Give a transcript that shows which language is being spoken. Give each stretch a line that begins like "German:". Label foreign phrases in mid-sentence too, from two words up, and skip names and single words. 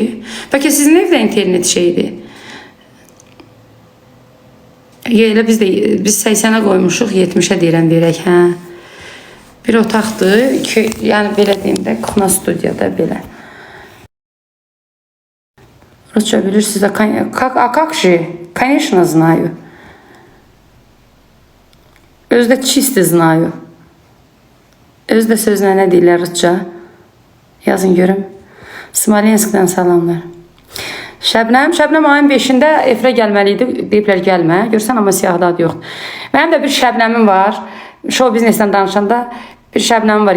Azerbaijani: Bəlkə sizin evdə internet şeydir. Elə biz 80'ə qoymuşuq, 70'ə deyirəm verək, hə. Bir otaqdır, yəni belə deyim də, kuxna studiyada belə. Rusça bilirsiniz de,
Russian: как же, конечно, знаю. Özdə чисто знаю.
Azerbaijani: Özdə sözlə nə deyirlər Rusça? Yazın görüm. Smolenskdən salamlar. Şəbnəm ayın 5'ində Efrə gəlməliydi. Deyiblər gəlmə. Görsən, amma siyahı adı yoxdur. Mənim də bir Şəbnəmim var. Show biznesdən danışanda bir Şəbnəmim var.